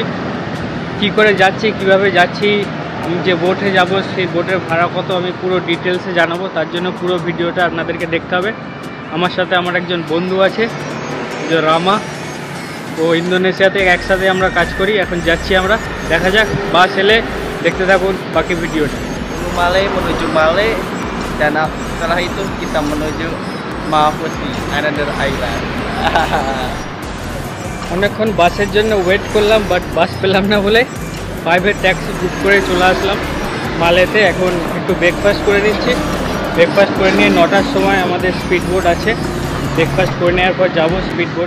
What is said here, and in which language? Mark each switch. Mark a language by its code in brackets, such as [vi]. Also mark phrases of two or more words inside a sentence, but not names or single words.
[bn] কি করে যাচ্ছি, কিভাবে যাচ্ছি, আমি যে বোটে যাব সেই বোটের ভাড়া কত, আমি পুরো ডিটেলসে জানাবো। তার জন্য পুরো ভিডিওটা আপনাদেরকে দেখতে হবে। আমার সাথে আমার একজন বন্ধু আছে, যে রামা। ও ইন্দোনেশিয়াতে একসাথে আমরা কাজ করি। এখন যাচ্ছি আমরা, দেখা যাক। বাস এলে দেখতে থাকুন বাকি ভিডিওটা। [id] Male menuju Male dan setelah itu kita menuju Mapusi Another Island. [bn] অনেকক্ষণ বাসের জন্য ওয়েট করলাম, বাট বাস পেলাম না বলে [en] private taxi [bn] বুক করে চলে আসলাম মালেতে। এখন একটু ব্রেকফাস্ট করে নিচ্ছি। ব্রেকফাস্ট করে নিয়ে 9টার সময় আমাদের [en] speed boat [bn] আছে। ব্রেকফাস্ট করে নেওয়ার পর যাবো [en] speed boat.